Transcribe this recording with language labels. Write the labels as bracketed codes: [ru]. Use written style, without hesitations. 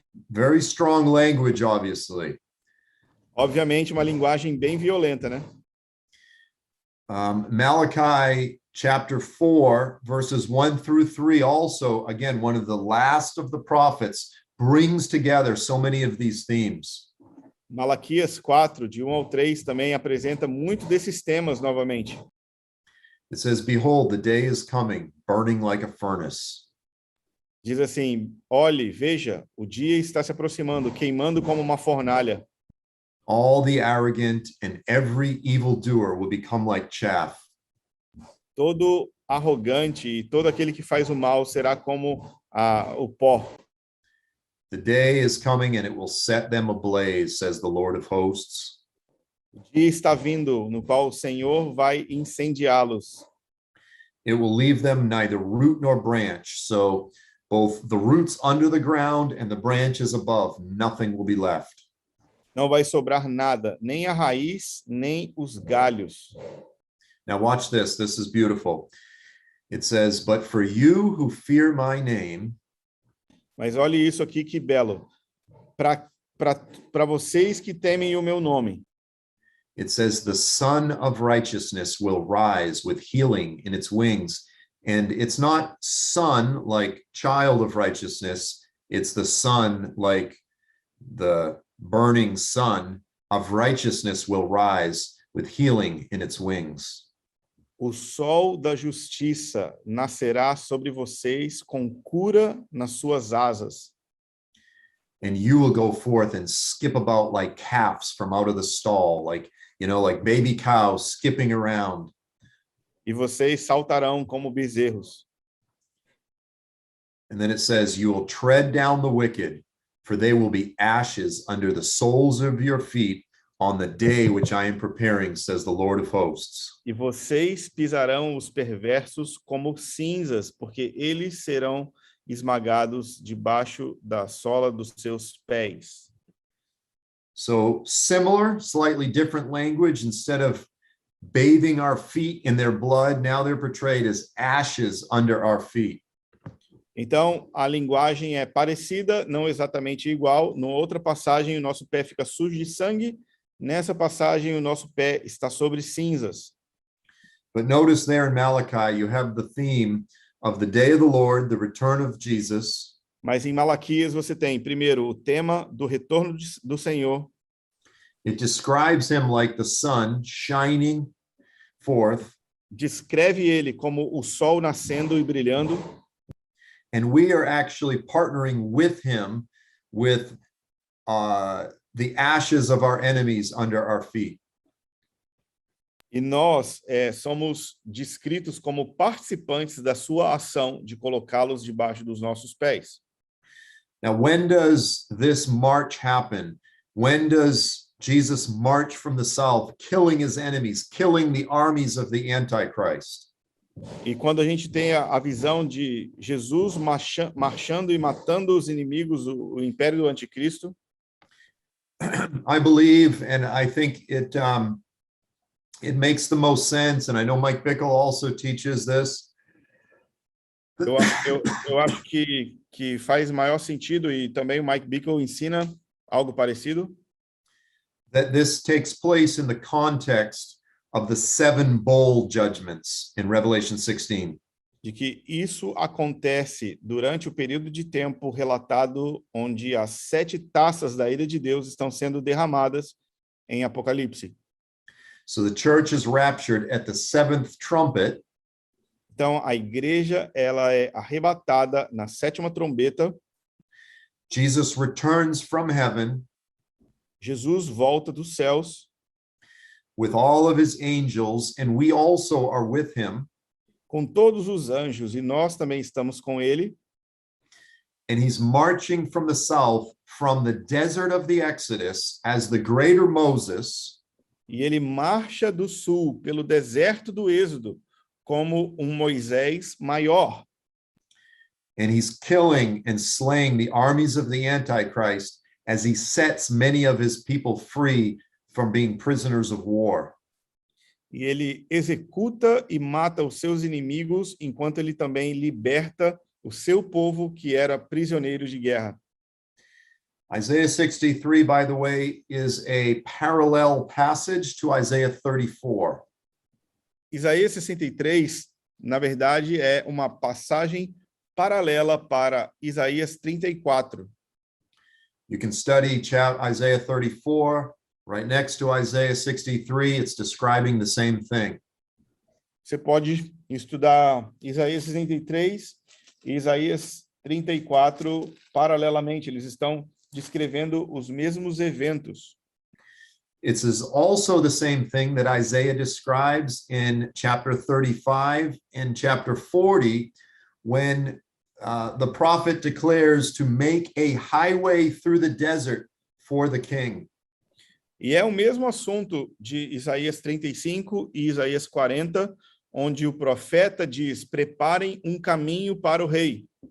[en] Very strong language, obviously. [pt] Obviamente, uma linguagem bem violenta, né? [en] Malachi chapter 4, verses 1 through 3, also, again, one of the last of the prophets, brings together so many of these themes. [pt] Malaquias 4, de 1 ao 3, também apresenta muito desses temas novamente. [en] It says, behold, the day is coming, burning like a furnace. [pt] Diz assim, olhe, veja, o dia está se aproximando, queimando como uma fornalha. [en] All the arrogant and every evildoer will become like chaff. [pt] Todo arrogante e todo aquele que faz o mal será como o pó. [en] The day is coming and it will set them ablaze, says the Lord of hosts. [pt] O dia está vindo, no qual o Senhor vai incendiá-los. [en] It will leave them neither root nor branch. So both the roots under the ground and the branches above, nothing will be left. [pt] Não vai sobrar nada, nem a raiz, nem os galhos. [en] Now watch this. This is beautiful. It says, but for you who fear my name, [pt] Mas olhe isso aqui, que belo. Para vocês que temem o meu nome. [en] it says, the Son of Righteousness will rise with healing in its wings. And it's not son like child of righteousness. It's the son like the burning sun of righteousness will rise with healing in its wings. [pt] O sol da justiça nascerá sobre vocês com cura nas suas asas. [en] And you will go forth and skip about like calves from out of the stall, like baby cows skipping around. [pt] E vocês saltarão como bezerros. [en] And then it says, you will tread down the wicked, for they will be ashes under the soles of your feet on the day which I am preparing, says the Lord of hosts. [pt] E vocês pisarão os perversos como cinzas, porque eles serão esmagados debaixo da sola dos seus pés. [en] So similar, slightly different language. Instead of bathing our feet in their blood, now they're portrayed as ashes under our feet. [pt] Então, a linguagem é parecida, não exatamente igual. Na outra passagem, o nosso pé fica sujo de sangue. Nessa passagem, o nosso pé está sobre cinzas. [en] But notice there in Malachi, you have the theme of the day of the Lord, the return of Jesus. [pt] Mas em Malaquias você tem, primeiro, o tema do retorno do Senhor. [en] It describes him like the sun shining forth. [pt] Descreve ele como o sol nascendo e brilhando. [en] And we are actually partnering with him with the ashes of our enemies under our feet. [pt] E nós somos descritos como participantes da sua ação de colocá-los debaixo dos nossos pés. [en] Now, when does this march happen? When does Jesus march from the south, killing his enemies, killing the armies of the Antichrist. [pt] E quando a gente tem a visão de Jesus marchando e matando os inimigos, o império do anticristo, [en] I believe, and I think it makes the most sense, and I know Mike Bickle also teaches this. [pt] eu acho que faz maior sentido, e também o Mike Bickle ensina algo parecido, [en] That this takes place in the context of the 7 bowl judgments in Revelation 16. [pt] de que isso acontece durante o período de tempo relatado onde as 7 taças da ira de Deus estão sendo derramadas em Apocalipse. [en] So the church is raptured at the 7th trumpet, [pt] Então, a igreja ela é arrebatada na 7ª trombeta, [en] Jesus returns from heaven [pt] Jesus volta dos céus, [en] with all of his angels, and we also are with him, [pt] com todos os anjos, e nós também estamos com ele, [en] and he's marching from the south, from the desert of the Exodus, as the greater Moses, [pt] e ele marcha do sul, pelo deserto do Êxodo, como um Moisés maior. [en] and he's killing and slaying the armies of the Antichrist as he sets many of his people free from being prisoners of war. [pt] E ele executa e mata os seus inimigos, enquanto ele também liberta o seu povo que era prisioneiro de guerra. [en] Isaiah 63, by the way, is a parallel passage to Isaiah 34. [pt] Isaías 63, na verdade, é uma passagem paralela para Isaías 34. [en] You can study Isaiah 34 right next to Isaiah 63. It's describing the same thing. [pt] Você pode estudar Isaías 63 e Isaías 34 paralelamente. Eles estão descrevendo os mesmos eventos. [en] It is also the same thing that Isaiah describes in chapter 35 and chapter 40, when the prophet declares to make a highway through the desert for the king. [pt] E é o mesmo assunto de Isaías 35 e Isaías 40, onde o profeta diz: preparem um caminho para o rei.